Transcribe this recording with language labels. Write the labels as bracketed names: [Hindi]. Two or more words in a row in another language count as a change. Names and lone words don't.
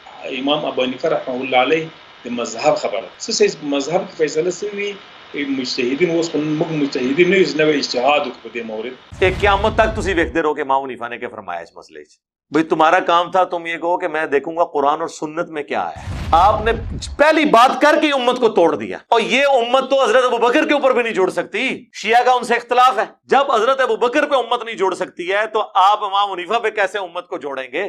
[Pashto] امام ابو حنیفه رحمه الله علیه د مذهب خبره څه مذهب کې فیصله سوي مجتهدین اوس موږ مجتهدین نه یو نوې اجتهاد په دې مورد [Urdu] کہ قیامت تک [Punjabi] تسی ویکھتے رہو [Urdu] کہ امام حنیفہ نے کیا فرمایا اس مسئلے چ بھئی تمہارا کام تھا تم یہ کہو کہ میں دیکھوں گا قرآن اور سنت میں کیا ہے. آپ نے پہلی بات کر کے امت کو توڑ دیا. اور یہ امت تو حضرت ابوبکر کے اوپر بھی نہیں جوڑ سکتی. شیعہ کا ان سے اختلاف ہے. جب حضرت ابوبکر پہ امت نہیں جوڑ سکتی ہے تو آپ امام حنیفہ پہ کیسے امت کو جوڑیں گے؟